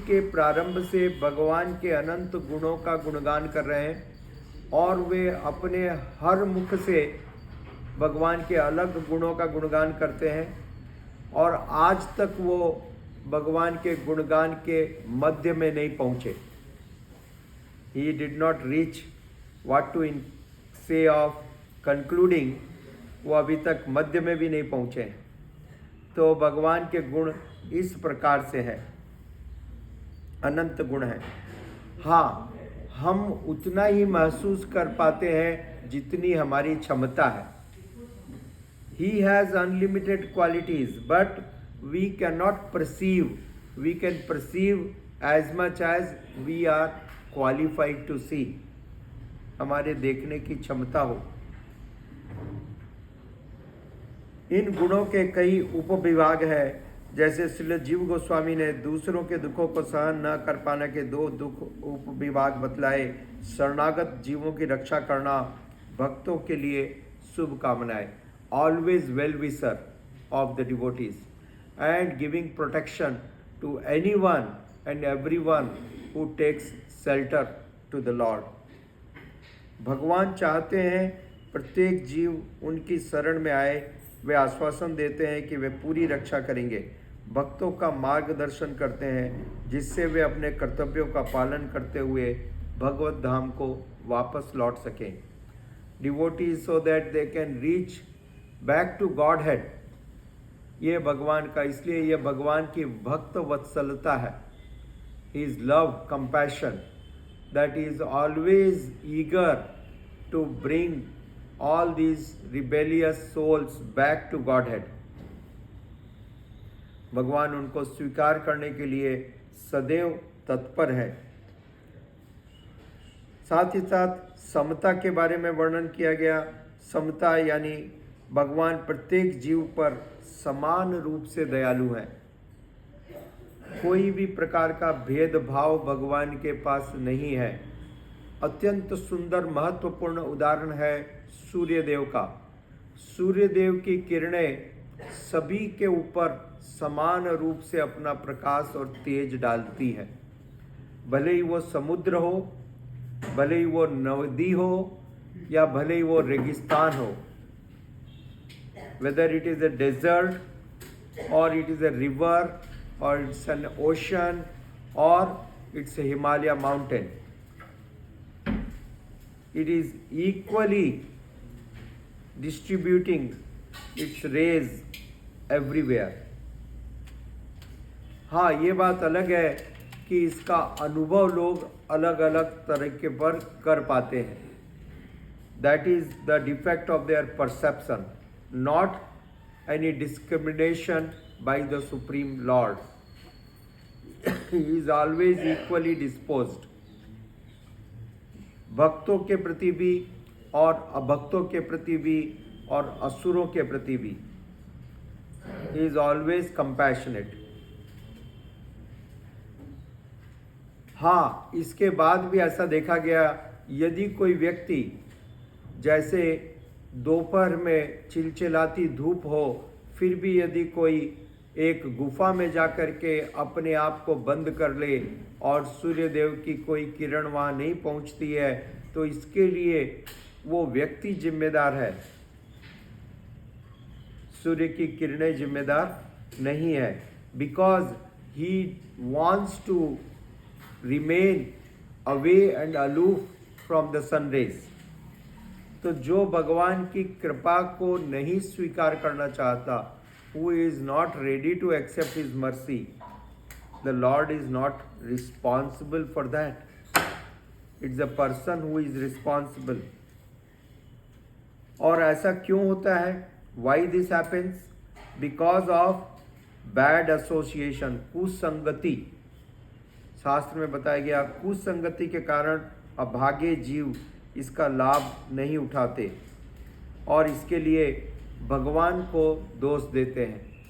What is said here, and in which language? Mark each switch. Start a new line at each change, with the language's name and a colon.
Hindi: प्रारंभ से भगवान के अनंत गुणों का गुणगान कर रहे हैं, और वे अपने हर मुख से भगवान के अलग गुणों का गुणगान करते हैं, और आज तक वो भगवान के गुणगान के मध्य में नहीं पहुँचे।
English: He did not reach what to say of concluding,
Hindi: वो अभी तक मध्य में भी नहीं पहुँचे। तो भगवान के गुण इस प्रकार से है, अनंत गुण है। हाँ, हम उतना ही महसूस कर पाते हैं जितनी हमारी क्षमता है।
English: He has unlimited qualities, but we cannot perceive. We can perceive as much as we are qualified to see.
Hindi: हमारे देखने की क्षमता हो। इन गुणों के कई उपविभाग है, जैसे श्रील जीव गोस्वामी ने दूसरों के दुखों को सहन न कर पाने के 2 दुख उपविभाग बतलाए। शरणागत जीवों की रक्षा करना, भक्तों के लिए शुभकामनाएं,
English: always well-wisher of the devotees, and giving protection to anyone and everyone who takes shelter to the Lord.
Hindi: भगवान चाहते हैं प्रत्येक जीव उनकी शरण में आए। वे आश्वासन देते हैं कि वे पूरी रक्षा करेंगे, भक्तों का मार्गदर्शन करते हैं, जिससे वे अपने कर्तव्यों का पालन करते हुए भगवत धाम को वापस लौट सकें।
English: Devotees so that they can reach back to Godhead.
Hindi: ये भगवान का, इसलिए ये भगवान की भक्त वत्सलता है।
English: His love, compassion, that is always eager to bring all these rebellious souls back to Godhead.
Hindi: भगवान उनको स्वीकार करने के लिए सदैव तत्पर है। साथ ही साथ समता के बारे में वर्णन किया गया। समता यानी भगवान प्रत्येक जीव पर समान रूप से दयालु हैं। कोई भी प्रकार का भेदभाव भगवान के पास नहीं है। अत्यंत सुंदर महत्वपूर्ण उदाहरण है सूर्यदेव का। सूर्यदेव की किरणें सभी के ऊपर समान रूप से अपना प्रकाश और तेज डालती है। भले ही वो समुद्र हो, भले ही वो नदी हो, या भले ही वो रेगिस्तान हो,
English: whether it is a desert or it is a river or it's an ocean or it's a Himalaya mountain, it is equally distributing its rays everywhere.
Hindi: हाँ, ये बात अलग है कि इसका अनुभव लोग अलग अलग तरीके पर कर पाते हैं।
English: That is the defect of their perception, not any discrimination by the Supreme Lord. He is always equally disposed.
Hindi: भक्तों के प्रति भी और अभक्तों के प्रति भी और असुरों के प्रति भी।
English: He is always compassionate.
Hindi: हाँ, इसके बाद भी ऐसा देखा गया, यदि कोई व्यक्ति जैसे दोपहर में चिलचिलाती धूप हो, फिर भी यदि कोई एक गुफा में जाकर के अपने आप को बंद कर ले और सूर्यदेव की कोई किरण वहाँ नहीं पहुँचती है, तो इसके लिए वो व्यक्ति जिम्मेदार है। सूर्य की किरणें जिम्मेदार नहीं है,
English: Because he wants to remain away and aloof from the sun rays.
Hindi: तो जो भगवान की कृपा को नहीं स्वीकार करना चाहता,
English: who is not ready to accept his mercy, the Lord is not responsible for that. It's the person who is responsible.
Hindi: और ऐसा क्यों होता है?
English: Why this happens? Because of bad association, कुसंगति।
Hindi: शास्त्र में बताया गया कुसंगति के कारण अभागे जीव इसका लाभ नहीं उठाते और इसके लिए भगवान को दोष देते हैं।